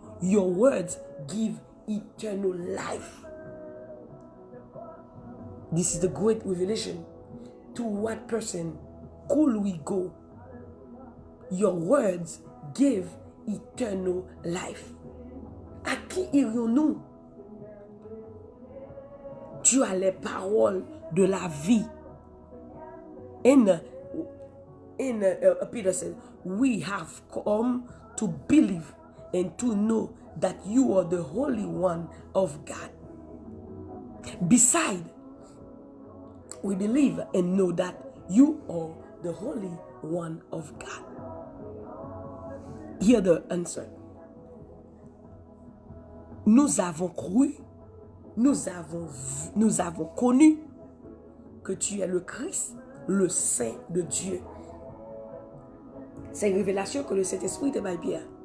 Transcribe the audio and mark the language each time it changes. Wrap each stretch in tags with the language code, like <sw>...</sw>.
<en>Your words give eternal life. This is the great revelation. To what person could we go? Your words give eternal life.</en> <fr>À qui irions-nous? Tu as les paroles de la vie.</fr> <en>Peter said, we have come to believe and to know that you are the Holy One of God. Beside, we believe and know that you are the Holy One of God. Hear the answer.</en> <fr>Nous avons cru, nous avons connu que tu es le Christ, le Saint de Dieu. C'est une révélation que le Saint-Esprit te m'a Pierre.</fr>